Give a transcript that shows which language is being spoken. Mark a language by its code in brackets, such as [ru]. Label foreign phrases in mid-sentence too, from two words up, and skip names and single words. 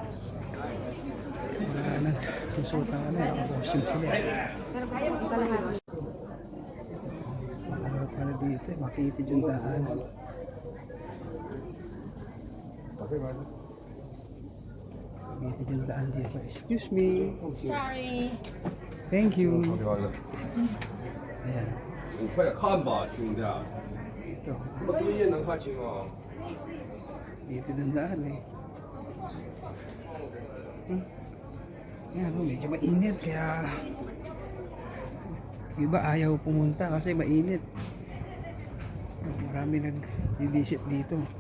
[tl] Wala na. Susuta ka na. Nakabosin sila. Wala pala dito. Makitid yung daan. Makitid yung daan dito. [en] Excuse me. Sorry. Thank you. [tl] Ayan. [zh] 你快点看吧，兄弟， [tl] Ito. [zh] 这么对也能看清啊？ [tl] Dito yung daan eh. Yan, medyo mainit kaya iba ayaw pumunta kasi mainit. Marami nag-visit dito.